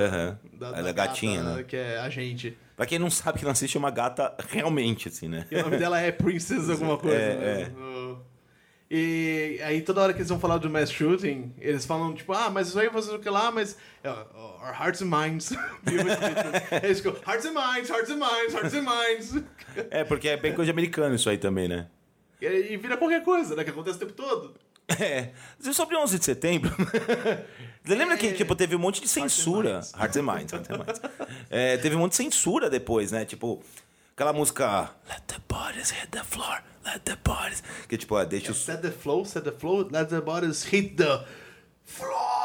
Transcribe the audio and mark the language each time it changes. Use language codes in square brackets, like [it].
[pt] Uhum. Ela é gatinha, gata, né? Que é a gente. Pra quem não sabe, que não assiste, é uma gata realmente, assim, né? E o nome dela é Princess alguma coisa, né? E aí, toda hora que eles vão falar do mass shooting, eles falam, tipo, ah, mas isso aí vocês vão que lá, mas... [en] Our hearts and minds. [pt] Eles ficam, [en] hearts and minds, hearts and minds, [pt] hearts and minds. É, porque é bem coisa de americano isso aí também, né? E vira qualquer coisa, né? Que acontece o tempo todo. É. Sobre 11 de setembro... Lembra que, tipo, teve um monte de censura? [en] Hearts and Minds. Hearts and Minds. [pt] É, teve um monte de censura depois, né? Tipo, aquela música... [en] Let the bodies hit the floor. Let the bodies... [pt] Que, tipo, deixa os... [en] Set the flow, let the bodies hit the floor.